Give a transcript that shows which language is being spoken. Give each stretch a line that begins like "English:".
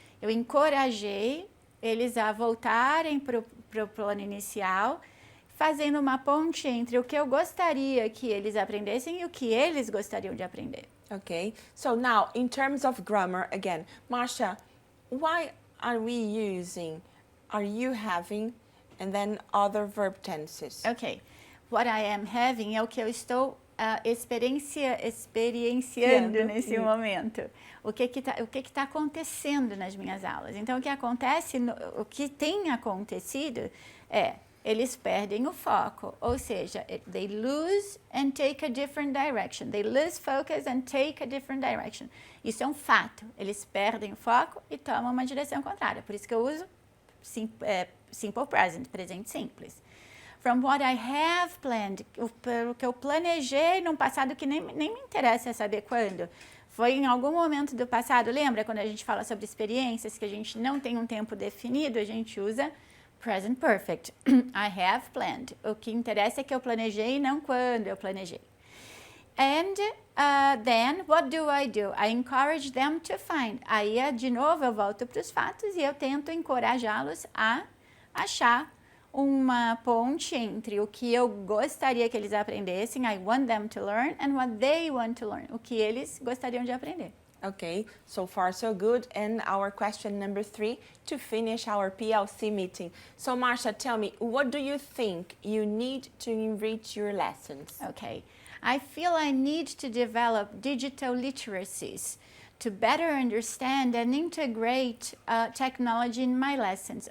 Portuguese: Eu encorajei eles a voltarem para o plano inicial, fazendo uma ponte entre o que eu gostaria que eles aprendessem e o que eles gostariam de aprender.
English: Okay, so now in terms of grammar, again, Marcia, why are we using are you having and then other verb tenses?
Portuguese: Ok,
English: what I am having
Portuguese: é o que eu estou experienciando nesse momento. O que está acontecendo nas minhas aulas. Então, o que tem acontecido é, eles perdem o foco, ou seja,
English: they lose and take a different direction. They lose focus and take a different direction.
Portuguese: Isso é um fato. Eles perdem o foco e tomam uma direção contrária. Por isso que eu uso simple present, presente simples.
English: From what I have planned,
Portuguese: pelo que eu planejei num passado que nem me interessa saber quando. Foi em algum momento do passado, lembra quando a gente fala sobre experiências que a gente não tem um tempo definido, a gente usa present perfect.
English: I have planned.
Portuguese: O que interessa é que eu planejei e não quando eu planejei.
English: And then, what do? I encourage them to find.
Portuguese: Aí, de novo, eu volto para os fatos e eu tento encorajá-los a achar uma ponte entre o que eu gostaria que eles aprendessem,
English: I want them to learn, and what they want to learn,
Portuguese: o que eles gostariam de aprender.
English: Okay, so far so good. And our question number 3 to finish our PLC meeting. So Marcia, tell me, what do you think you need to enrich your lessons? Okay, I feel I need to develop digital literacies to better understand and integrate technology in my lessons.